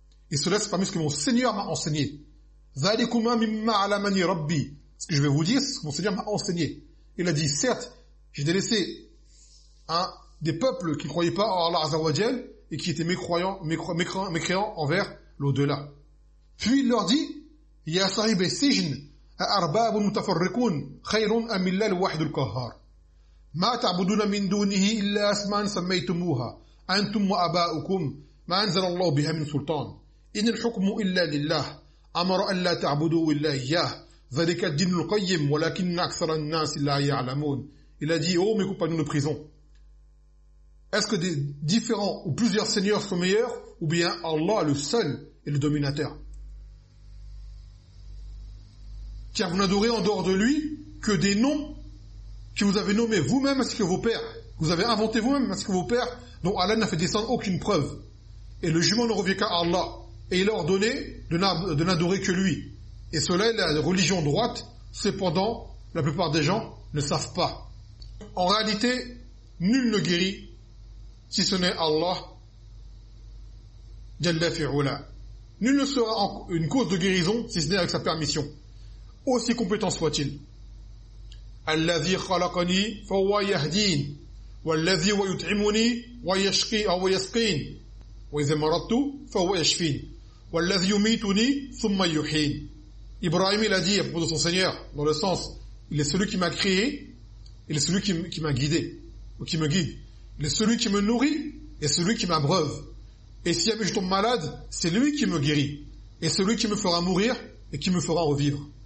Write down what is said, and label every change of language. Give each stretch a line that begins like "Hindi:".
French: Et cela, c'est parmi ce que mon Seigneur m'a enseigné.
Arabic: ذَلِكُمَا مِمَّا عَلَمَنِي رَبِّي.
French: Ce que je vais vous dire, c'est ce que mon Seigneur m'a enseigné. Il a dit, certes, j'ai délaissé des peuples qui ne croyaient pas en Allah Azzawajal et qui étaient mécréants envers l'au-delà. Puis il leur dit,
Arabic: يَا صَحِبَ السِّجْنِ أَرْبَابٌ مُتَفَرِّقُونَ خَيْرٌ أَمِ اللَّهِ الْوَاحِدُ الْقَهَّارُ ما تعبدون من دونه إلا أسماء سميتموها أنتم وآباؤكم ما أنزل الله بها من سلطان إن الحكم إلا لله أمر أن لا تعبدوا إلا إياه ذلك الدين القيم ولكن أكثر الناس لا يعلمون.
French: Il a dit, oh mes compagnons de prison, est-ce que des différents ou plusieurs seigneurs sont meilleurs ou bien Allah le seul est le dominateur? Car vous n'adorez en dehors de lui que des noms que vous avez nommé vous-même ainsi que vos pères, vous avez inventé vous-même ainsi que vos pères, dont Allah n'a fait descendre aucune preuve. Et le jugement ne revient qu'à Allah. Et il a ordonné de n'adorer que lui. Et cela est la religion droite, cependant, la plupart des gens ne savent pas. En réalité, nul ne guérit, si ce n'est Allah, Jalla fi'ula. Nul ne sera une cause de guérison, si ce n'est avec sa permission. Aussi compétent soit-il.
Arabic: الذي خلقني فهو يهدين والذي ويطعمني ويشقي أو يسقين وإذا مرضت فهو يشفين والذي يميتني ثم يحيين.
French: Ibrahim il a dit à propos de son Seigneur, dans le sens, il est celui qui m'a créé, il est celui qui m'a guidé ou qui me guide, il est celui qui me nourrit et celui qui m'abreuve, et si jamais je tombe malade, c'est lui qui me guérit et celui qui me fera mourir et qui me fera revivre.